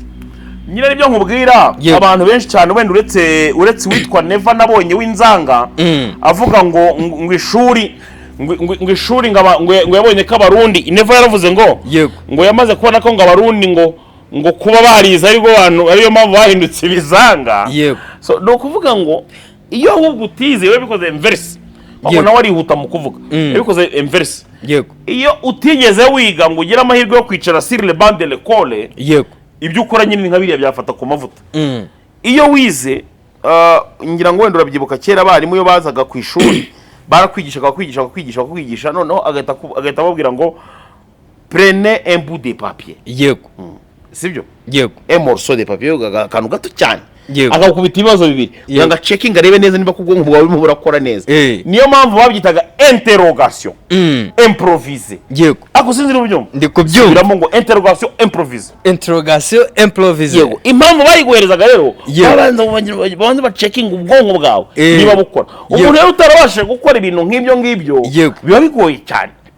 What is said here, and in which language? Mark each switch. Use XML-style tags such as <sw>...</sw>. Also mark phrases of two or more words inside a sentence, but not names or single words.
<rw>nyine nibyo nkubwira abantu benshi cyane wenda uretse witwa Neva nabonye w'inzanga avuga ngo ishuri ngo ishuri ngo yabonye ko abarundi Neva yaravuze ngo yamaze kubona ko ngo abarundi ngo kuba barize ariko abantu ariyo mpamvu bahindutse ibizanga so no kuvuga ngo iyo ahubwo utize we bikoze inverse aho nawe arihuta mu kuvuga bikoze inverse iyo utigeze wiga ngo ugire amahirwe yo kwicara</rw> <fr>sur le banc de l'école</fr> <rw>ibyo ukora nyine nka biriya byafata ku mavuta iyo wize ngira ngo wenda urabyibuka kera abarimu iyo bazaga ku ishuri barakwigisha noneho agahita ababwira ngo</rw> <fr>prenez un bout de papier</fr> <rw>sibyo</rw> <fr>un morceau de papier</fr> <rw>akantu gato cyane agakubita ibibazo bibiri kugira ngo checking arebe neza niba kubwonko bwawe burimo burakora neza niyo mpamvu babyitaga</rw> <fr>interrogation improvisée</fr> <rw>ako sinzira ubyumva ndi kubyumva ngo</rw> <fr>interrogation improvisée</fr> <rw>impamvu bayiguherezaga rero babanza ba checking ubwonko bwawe niba bukora umuntu rero utarabashije gukora ibintu nk'ibyo biba bigoye cyane</rw>